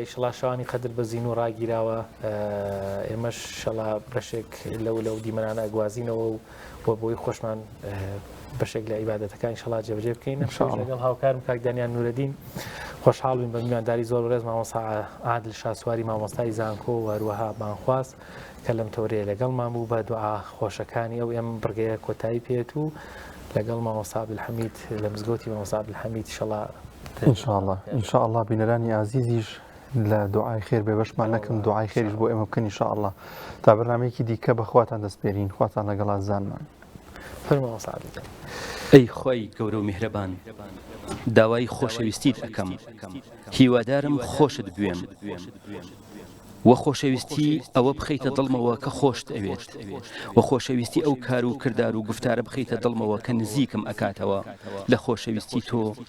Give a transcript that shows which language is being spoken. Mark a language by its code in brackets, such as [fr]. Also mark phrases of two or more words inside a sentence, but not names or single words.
[ckb] شەڵا شەوانی قەدر بە زین و ڕاگیراوە ئێمەش شەڵا بەشێک لەو دیمەنانە ئەگوازینەوە و بۆی خۆشمان بەشێک لە عیبادەتەکانی شەڵا جێبەجێ بکەین لەگەڵ هاوکارم کاک دانیان نورەدین خۆشحاڵ بین بە میوانداری زۆر ڕێز مامۆستا عادل شاسواری مامۆستای زانکۆ و هەروەها بانخواست کە لەم تۆرەیە لەگەڵمان بوو بە دوعا خۆشەکانی ئەو ئێمە بڕگەیە کۆتایی پێێت و لەگەڵ مامۆستا عەبدولحەمید لە مزگەوتی مامۆستا عەبدولحەمید [ar] ان شاء الله [ckb] بینەرانی عزیزیش لە دوعای خێر بێ بەشمان نەکەم دوعای خێریش بۆ ئێمە بکەن [ar] ان شاء الله [ckb] تا بەرنامەیەکی دیکە بەخواتان دەستپێرین خواتان لەگەڵا زانمان فەرموو سعادت ئەی خۆی گەورە و میهرەبان داوای خۆشەویستیت ئەەکەم هیوادارم خۆشت بوێم وە خۆشەویستی ئەوە بخەیتە دڵمەوە کە خۆشت ئەوێت وە خۆشەویستی ئەو کار و کردار و گفتارە بخەیتە دڵمەوە کە نزیکم ئەکاتەوە لە خۆشەویستی تۆ